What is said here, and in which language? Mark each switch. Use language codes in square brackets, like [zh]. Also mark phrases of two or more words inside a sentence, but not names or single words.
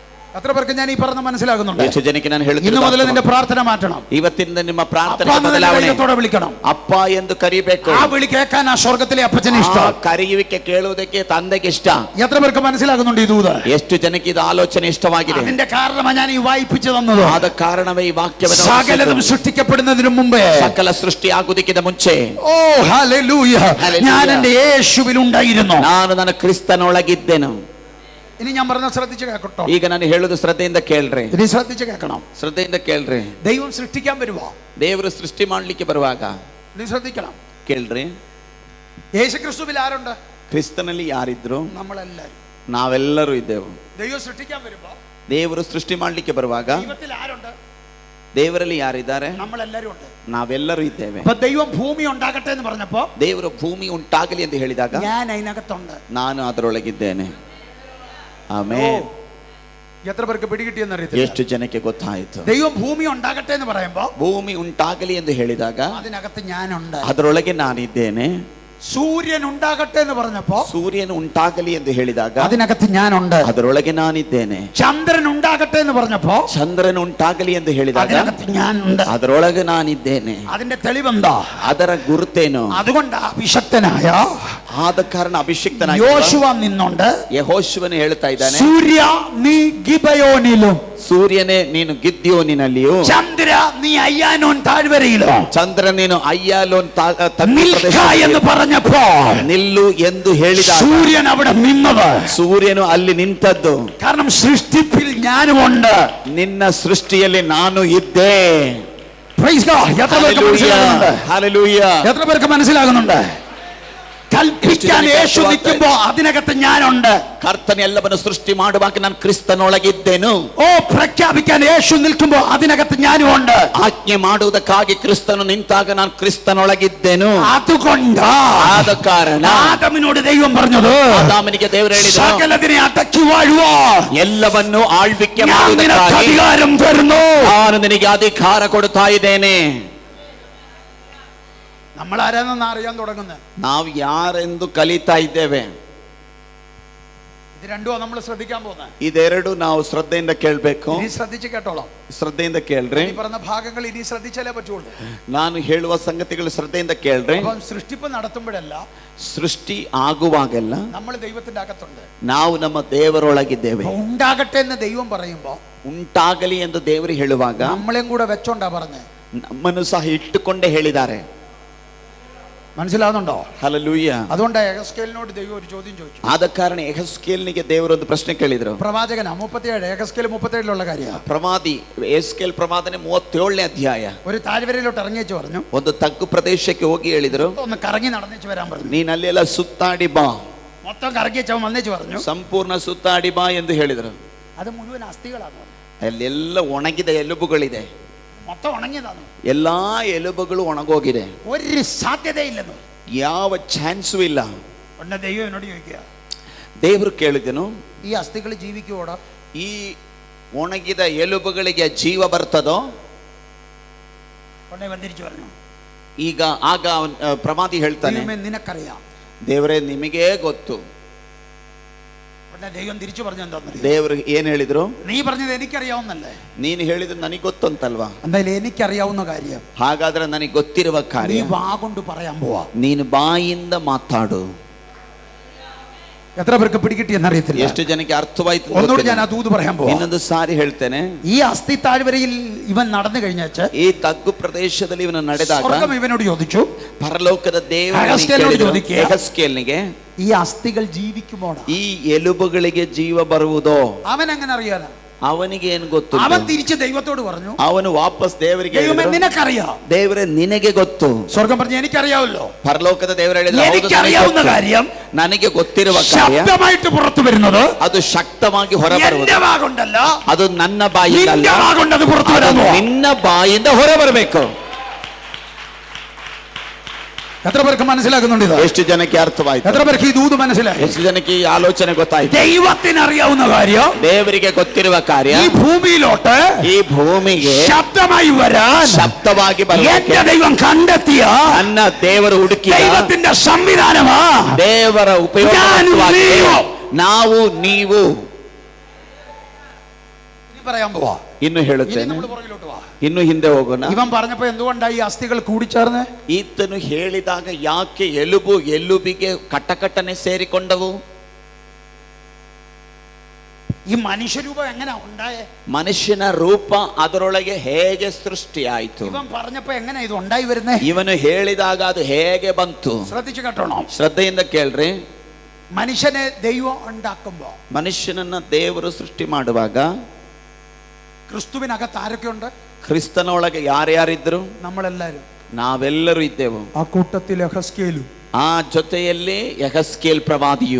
[ml] എത്ര പേർക്ക് ഞാൻ ഈ പറഞ്ഞ മനസ്സിലാകുന്നുണ്ട്? [kn] ಎಷ್ಟು ಜನಕ್ಕೆ ನಾನು [ml] ഇന്ന് മുതൽ [kn] ಹೇಳುತ್ತಿದ್ದೇನೆ, [ml] നിന്റെ പ്രാർത്ഥന മാറ്റണം. [kn] ಇವತ್ತಿನಿಂದ ನಿಮ್ಮ ಪ್ರಾರ್ಥನೆ [ml] അപ്പാ എന്ന് [kn] ಬದಲಾವಣೆ. [ml] ധൈര്യത്തോടെ വിളിക്കണം. [kn] ಅಪ್ಪ ಎಂದು ಕರಿಬೇಕು. [ml] ആ വിളി കേൾക്കാൻ ആ സ്വർഗത്തിലെ അപ്പച്ചന് [kn] ಆ [ml] ഇഷ്ടം. [kn] ಕರೆಯುವಿಕೆ ಕೇಳುವುದಕ್ಕೆ ತಂದೆಗೆ ಇಷ್ಟ. [ml] എത്ര പേർക്ക് മനസ്സിലാകുന്നുണ്ട് ഈ ദൂത്? [kn] ಎಷ್ಟು ಜನಕ್ಕೆ ಇದು ಆಲೋಚನೆ ಇಷ್ಟವಾಗಿದೆ? [ml] അതിന്റെ കാരണമാണ് ഞാൻ ഈ വായിപ്പിച്ചു തന്നത്. [kn] ಆದ ಕಾರಣವೇ ಈ ವಾಕ್ಯವನ್ನು [ml] സകലതും സൃഷ്ടിക്കപ്പെടുന്നതിന് മുമ്പേ, [kn] ಸಕಲ ಸೃಷ್ಟಿ ಆಗುವುದಕ್ಕಿಂತ ಮುಂಚೆ [ml] ഓ ഹല്ലേലൂയ, ഞാൻ എന്റെ യേശുവിൽ ഉണ്ടായിരുന്നു. [kn] ನಾನು ನನ್ನ ಕ್ರಿಸ್ತನೊಳಗಿದ್ದೆನು. [ml] ഇനി ഞാൻ പറഞ്ഞ ശ്രദ്ധിച്ച് കേൾക്കട്ടോ. [kn] ಈಗ ನಾನು ಹೇಳುದು ಶ್ರದ್ಧೆಯಿಂದ ಕೇಳ್ರಿ. [ml] ഇനി ശ്രദ്ധിച്ച് കേൾക്കണം. [kn] ಶ್ರದ್ಧೆಯಿಂದ ಕೇಳ್ರಿ. [ml] ദൈവം സൃഷ്ടിക്കാൻ വരുവാ. [kn] ದೇವರು ಸೃಷ್ಟಿ ಮಾಡ್ಲಿಕ್ಕೆ ಬರುವಾಗ [ml] നീ ശ്രദ്ധിക്കണം. [kn] ಕೇಳ್ರಿ. [ml] യേശുക്രിസ്തുവിൽ ആരുണ്ട്? [kn] ಕ್ರಿಸ್ತನಲ್ಲಿ ಯಾರಿದ್ರು? [ml] നമ്മളെല്ലാരും. [kn] ನಾವೆಲ್ಲರೂ ಇದ್ದೆವು. [ml] ദൈവം സൃഷ്ടിക്കാൻ വരുമ്പോ [kn] ದೇವರು ಸೃಷ್ಟಿ ಮಾಡ್ಲಿಕ್ಕೆ ಬರುವಾಗ [ml] ദൈവത്തിൽ ആരുണ്ട്? [kn] ದೇವರಲ್ಲಿ ಯಾರಿದ್ದಾರೆ? [ml] നമ്മളെല്ലാരും ഉണ്ട്. [kn] ನಾವೆಲ್ಲರೂ ಇದ್ದೇವೆ. [ml] അപ്പൊ ദൈവം ഭൂമി ഉണ്ടാകട്ടെ എന്ന് പറഞ്ഞപ്പോ [kn] ದೇವರು ಭೂಮಿ ಉಂಟಾಗಲಿ ಎಂದು ಹೇಳಿದಾಗ [ml] ഞാൻ അതിനകത്തുണ്ട്. [kn] ನಾನು ಅದರೊಳಗಿದ್ದೇನೆ. ಆಮೆನ್. [ml] എത്ര പേർക്ക് പിടികിട്ടിയെന്ന് അറിയത്തില്ല. [kn] ಎಷ್ಟು ಜನಕ್ಕೆ ಗೊತ್ತಾಯಿತು? [ml] ദൈവം ഭൂമി ഉണ്ടാകട്ടെ എന്ന് പറയുമ്പോ [kn] ಭೂಮಿ ಉಂಟಾಗಲಿ ಎಂದು ಹೇಳಿದಾಗ [ml] അതിനകത്ത് ഞാനുണ്ട്. [kn] ಅದರೊಳಗೆ ನಾನಿದ್ದೇನೆ. [ml] സൂര്യൻ ഉണ്ടാകട്ടെ എന്ന് പറഞ്ഞപ്പോ [kn] ಸೂರ್ಯನು ಉಂಟಾಗಲಿ ಎಂದು ಹೇಳಿದಾಗ [ml] അതിനകത്ത് ഞാനുണ്ട്. [kn] ಅದರೊಳಗೆ ನಾನಿದ್ದೇನೆ. [ml] ചന്ദ്രൻ ഉണ്ടാകട്ടെ എന്ന് പറഞ്ഞപ്പോ [kn] ಚಂದ್ರನು ಉಂಟಾಗಲಿ ಎಂದು ಹೇಳಿದಾಗ [ml] അതിനകത്ത് ഞാനുണ്ട്. [kn] ಅದರೊಳಗೆ ನಾನಿದ್ದೇನೆ. [ml] അതിന്റെ തെളിവെന്താ? [kn] ಅದರ ಗುರುತೇನು? [ml] അതുകൊണ്ട് അഭിഷക്തനായ [kn] ಆದ ಕಾರಣ ಅಭಿಷಿಕ್ತನಾಗಿ [ml] യോശുവ നിന്നുണ്ട്. [kn] ಯೆಹೋಶುವನು ಹೇಳ್ತಾ ಇದ್ದಾನೆ, [ml] സൂര്യ നീ ഗിബയോനിലും, [kn] ಸೂರ್ಯನೇ ನೀನು ಗಿದ್ಯೋನಿನಲ್ಲಿಯೂ, [ml] ചന്ദ്ര നീ അയ്യാനോൻ താഴ്വരയിലും, [kn] ಚಂದ್ರ ನೀನು ಅಯ್ಯಾಲೋನ್ [ml] നിൽക്ക എന്ന് പറഞ്ഞപ്പോ [kn] ನಿಲ್ಲು ಎಂದು ಹೇಳಿದ [ml] സൂര്യൻ അവിടെ നിന്നത്. [kn] ಸೂರ್ಯನು ಅಲ್ಲಿ ನಿಂತದ್ದು [ml] കാരണം സൃഷ്ടിപ്പിൽ ഞാനുമുണ്ട്. [kn] ನಿನ್ನ ಸೃಷ್ಟಿಯಲ್ಲಿ ನಾನು ಇದ್ದೆ. [en] Praise God. [ml] എത്ര പേർക്ക് മനസ്സിലാകുന്നുണ്ട്? ഹല്ലേലൂയ. എത്ര പേർക്ക് മനസ്സിലാകുന്നുണ്ട്? കൽപ്പിക്കാൻ യേശു നിൽക്കുമ്പോ അതിനകത്ത് ഞാനുണ്ട്. [kn] ಕರ್ತನ ಎಲ್ಲವನ್ನು ಸೃಷ್ಟಿ ಮಾಡುವಾಗ ನಾನು ಕ್ರಿಸ್ತನೊಳಗಿದ್ದೆನು. [ml] ഓ പ്രഖ്യാപിക്കാൻ യേശു നിൽക്കുമ്പോ അതിനകത്ത് ഞാനുമുണ്ട്. [kn] ಆಜ್ಞೆ ಮಾಡುವುದಕ್ಕಾಗಿ ಕ್ರಿಸ್ತನು ನಿಂತಾಗ ನಾನು ಕ್ರಿಸ್ತನೊಳಗಿದ್ದೆನು. [ml] അതുകൊണ്ട് [kn] ಆದ ಕಾರಣ [ml] ആദമിനോട് ദൈവം പറഞ്ഞത്, [kn] ಆದಾಮನಿಗೆ ದೇವರು ಹೇಳಿದರು, [ml] സകലതിനെ അടക്കി വാഴുവോ, [kn] ಎಲ್ಲವನ್ನು ಆಳ್ವಿಕೆ [ml] ഞാൻ നിനക്ക് [kn] ಮಾಡುವುದಕ್ಕಾಗಿ [ml] അധികാരം തരുന്നു. [kn] ನಾನು ನಿನಗೆ ಅಧಿಕಾರ ಕೊಡ್ತಾ ಇದ್ದೇನೆ. [ml] നമ്മൾ ആരാണെന്ന് അറിയാൻ തുടങ്ങുന്നത് [kn] ನಾವು ಯಾರೆಂದು ಕಲಿತಾ ಇದ್ದೇವೆ. [ml] ഇത് രണ്ടും നമ്മൾ ശ്രദ്ധിക്കാൻ പോകുന്നത്. [kn] ಇದೆರಡು ನಾವು ಶ್ರದ್ಧೆಯಿಂದ ಕೇಳಬೇಕು. [ml] ഇനി ശ്രദ്ധിച്ച് കേട്ടോളാം. [kn] ಶ್ರದ್ಧೆಯಿಂದ ಕೇಳ್ರಿ. [ml] ഈ പറഞ്ഞ ഭാഗങ്ങൾ ഇനി ശ്രദ്ധിച്ചാലേ പറ്റുള്ളൂ. [kn] ನಾನು ಹೇಳುವ ಸಂಗತಿಗಳು ಶ್ರದ್ಧೆಯಿಂದ ಕೇಳ್ರಿ. [ml] അപ്പം സൃഷ്ടിപ്പ് നടത്തുമ്പോഴല്ല, [kn] ಸೃಷ್ಟಿ ಆಗುವಾಗೆಲ್ಲ [ml] നമ്മൾ ദൈവത്തിന്റെ അകത്തുണ്ട്. [kn] ನಾವು ನಮ್ಮ ದೇವರೊಳಗಿದ್ದೇವೆ. [ml] അപ്പൊ ഉണ്ടാകട്ടെ എന്ന് ദൈവം പറയുമ്പോ [kn] ಉಂಟಾಗಲಿ ಎಂದು ದೇವರು ಹೇಳುವಾಗ [ml] നമ്മളെയും കൂടെ വെച്ചോണ്ടാ പറഞ്ഞേ. [kn] ನಮ್ಮನ್ನು ಸಹ ಇಟ್ಟುಕೊಂಡೇ ಹೇಳಿದ್ದಾರೆ. [ml] മനസ്സിലാവുന്നുണ്ടോ? [kn] ಹಲ್ಲೆಲೂಯ. [ml] അതുകൊണ്ട് യഹസ്കേലിനോട് ദൈവം ഒരു ചോദ്യം ചോദിച്ചു. [kn] ಆದ ಕಾರಣ ಯೆಹೆಸ್ಕೇಲನಿಗೆ ದೇವರು ಒಂದು ಪ್ರಶ್ನೆ ಕೇಳಿದ್ರು. [ml] പ്രവാചകന 37 യഹസ്കേൽ 37 കാര്യ. [kn] ಪ್ರವಾದಿ ಯೆಹೆಸ್ಕೇಲ್ ಪ್ರವಾದನೆ 37ನೇ ಅಧ್ಯಾಯ. [ml] ഒരു താഴ്വരയിലോട്ട് ഇറങ്ങിച്ചു പറഞ്ഞു. [kn] ಒಂದು ತಗ್ಗು ಪ್ರದೇಶಕ್ಕೆ ಹೋಗಿ ಹೇಳಿದ್ರು, [ml] ഒന്ന് കറങ്ങി നടന്നേച്ചു വരാൻ പറഞ്ഞു. [kn] ನೀನ್ ಅಲ್ಲೆಲ್ಲ ಸುತ್ತಾಡಿ ಬಾ. [ml] മൊത്തം കറങ്ങിച്ചവൻ വന്നേച്ചു പറഞ്ഞു. [kn] ಸಂಪೂರ್ಣ ಸುತ್ತಾಡಿ ಬಾ ಎಂದು ಹೇಳಿದ್ರು. [ml] അത് മുഴുവൻ അസ്ഥികളാണ്. [kn] ಅಲ್ಲೆಲ್ಲ ಒಣಗಿದ ಎಲುಬುಗಳಿದೆ. [ml] മൊത്തം ഉണങ്ങിയതാണ്. [kn] ಎಲ್ಲಾ ಎಲುಬುಗಳು ಒಣಗೋಗಿದೆ. [ml] ഒരു സാധ്യതയില്ലെന്ന്, [kn] ಯಾವ ಚಾನ್ಸು ಇಲ್ಲ. [ml] ഉടനെ ദൈവം എന്നോട് ചോദിക്കുക, [kn] ದೇವರು ಕೇಳಿದನು, [ml] ഈ അസ്ഥികൾ ജീവിക്കുവോടോ? [kn] ಈ ಒಣಗಿದ ಎಲುಬುಗಳಿಗೆ ಜೀವ ಬರ್ತದೋ? [ml] ഉടനെ വന്നിരിച്ചു പറഞ്ഞു, [kn] ಈಗ ಆಗ ಪ್ರವಾದಿ ಹೇಳ್ತಾನೆ, [ml] ദൈവമേ നിനക്കറിയാം. [kn] ದೇವರೇ ನಿಮಗೇ ಗೊತ್ತು. [ml] ഉടനെ ദൈവം തിരിച്ചു പറഞ്ഞു എന്താന്ന്? [kn] ದೇವರು ಏನ್ ಹೇಳಿದ್ರು? [ml] നീ പറഞ്ഞത് എനിക്കറിയാവുന്നല്ലേ? [kn] ನೀನು ಹೇಳಿದ್ರು ನನಗೆ ಗೊತ್ತಂತಲ್ವಾ? [ml] എന്തായാലും എനിക്കറിയാവുന്ന കാര്യം [kn] ಹಾಗಾದ್ರೆ ನನಗೆ ಗೊತ್ತಿರುವ [ml] നീ [kn] ಕಾರ್ಯ [ml] വാ കൊണ്ട് പറയാൻ പോവാ. [kn] ನೀನು ಬಾಯಿಂದ ಮಾತಾಡು. [ml] എത്ര പേർക്ക് പിടികിട്ടിയെന്നറിയത്തില്ല. [kn] ಎಷ್ಟು ಜನಕ್ಕೆ ಅರ್ಥವಾಯ್ತು? [ml] ഒന്നുകൂടി ഞാൻ ആ ദൂത് പറയാൻ പോവാ. [kn] ಇನ್ನೊಂದು ಸಾರಿ ಹೇಳ್ತೇನೆ. [ml] ഈ അസ്ഥി താഴ്വരയിൽ ഇവൻ നടന്നു കഴിഞ്ഞാച്ച് [kn] ಈ ತಗ್ಗು ಪ್ರದೇಶದಲ್ಲಿ ಇವನು ನಡೆದಾಗ [ml] സ്വർഗ്ഗം ഇവനോട് ചോദിച്ചു, [kn] ಪರಲೋಕದ [ml] ಯೆಹೆಸ್ಕೇಲನോട് ചോദിക്കുക, [kn] ಯೆಹೆಸ್ಕೇಲನಿಗೆ [ml] ഈ അസ്ഥികൾ ജീവിക്കുമോടാ? [kn] ಈ ಎಲುಬುಗಳಿಗೆ ಜೀವ ಬರುವುದೋ? [ml] അവൻ എങ്ങനെ അറിയാനാ? [kn] ಅವನಿಗೆ ಏನು ಗೊತ್ತು? [ml] അവൻ തിരിച്ച് ദൈവത്തോട് പറഞ്ഞു, [kn] ಅವನು ವಾಪಸ್ ದೇವರಿಗೆ [ml] ദൈവമേ [kn] ಹೇಳಿದ್ರು, [ml] നിനക്കറിയാം. [kn] ದೇವರೇ ನಿನಗೆ ಗೊತ್ತು. [ml] സ്വർഗം പറഞ്ഞു എനിക്കറിയാവല്ലോ. [kn] ಪರಲೋಕದ ದೇವರು ಹೇಳಿದ್ರು, ಹೌದು, [ml] എനിക്കറിയാവുന്ന കാര്യം [kn] ನನಗೆ ಗೊತ್ತಿರುವ ಕಾರ್ಯ [ml] ശബ്ദമായിട്ട് പുറത്തു വരുന്നത് [kn] ಅದು ಶಕ್ತವಾಗಿ ಹೊರಬರುವುದು. [ml] എന്റെ വാഗൊണ്ടല്ല, [kn] ಅದು ನನ್ನ ಬಾಯಿಂದ ಅಲ್ಲ, [ml] നിന്റെ വാഗൊണ്ട് അത് പുറത്തു [kn] ಅದು [ml] വരാമോ? [kn] ನಿನ್ನ ಬಾಯಿಂದ ಹೊರಬರಬೇಕು. [ml] എത്ര പേർക്ക് മനസ്സിലാക്കുന്നുണ്ട് ഇത്? [kn] ಎಷ್ಟು ಜನಕ್ಕೆ ಅರ್ಥವಾಯ್ತು? [ml] എത്ര പേർക്ക് ഈ ദൂത് മനസ്സിലായി? [kn] ಎಷ್ಟು ಜನಕ್ಕೆ ಈ ಆಲೋಚನೆ ಗೊತ್ತಾಯ್ತು? [ml] ദൈവത്തിന് അറിയാവുന്ന കാര്യം [kn] ದೇವರಿಗೆ ಗೊತ್ತಿರುವ ಕಾರ್ಯ [ml] ഈ ഭൂമിയിലോട്ട് [kn] ಈ ಭೂಮಿಗೆ [ml] ശബ്ദമായി വരാൻ [kn] ಶಬ್ದವಾಗಿ [ml] എന്റെ ദൈവം കണ്ടെത്തിയ [kn] ನನ್ನ ದೇವರು ಹುಡುಕಿದ [ml] ദൈവത്തിന്റെ സംവിധാനമാ [kn] ದೇವರ ಉಪಯೋಗ. ನಾವು ನೀವು [ml] പറയാൻ പോവാ. [kn] ಇನ್ನು [ml] ഇനി [kn] ಹೇಳುತ್ತೇನೆ, [ml] നമ്മൾ പുറകിലോട്ട് വാ. [kn] ಇನ್ನು ಹಿಂದೆ ಹೋಗೋಣ. [ml] ഇവൻ പറഞ്ഞപ്പോ എന്തുകൊണ്ടായി ഈ അസ്ഥികൾ കൂടിച്ചേർന്ന്? [kn] ಈತನು ಹೇಳಿದಾಗ ಯಾಕೆ ಎಲುಬು ಎಲುಬಿಗೆ ಕಟ್ಟಕಟ್ಟನೆ ಸೇರಿಕೊಂಡವು? [ml] ഈ മനുഷ്യരൂപം എങ്ങനെ ഉണ്ടായേ? [kn] ಮನುಷ್ಯನ ರೂಪ ಅದರೊಳಗೆ ಹೇಗೆ ಸೃಷ್ಟಿಯಾಯಿತು? [ml] ഇവൻ പറഞ്ഞപ്പോ എങ്ങനെ ഇത് ഉണ്ടായി വരുന്നേ? [kn] ಇವನು ಹೇಳಿದಾಗ ಅದು ಹೇಗೆ ಬಂತು? [ml] ശ്രദ്ധിച്ചു കേട്ടോണോ. [kn] ಶ್ರದ್ಧೆಯಿಂದ ಕೇಳ್ರಿ. [ml] മനുഷ്യനെ ദൈവം ഉണ്ടാക്കുമ്പോ, [kn] ಮನುಷ್ಯನನ್ನ ದೇವರು ಸೃಷ್ಟಿ ಮಾಡುವಾಗ [ml] ക്രിസ്തുവിനകത്ത് ആരൊക്കെ ഉണ്ട്? [kn] ಕ್ರಿಸ್ತನ ಒಳಗೆ ಯಾರ್ಯಾರಿದ್ರು? [ml] നമ്മളെല്ലാരും. [kn] ನಾವೆಲ್ಲರೂ ಇದ್ದೆವು. [ml] ആ കൂട്ടത്തിൽ യഹസ്കേലും. [kn] ಆ ಜೊತೆಯಲ್ಲಿ ಯೆಹೆಸ್ಕೇಲ್ ಪ್ರವಾದಿಯು.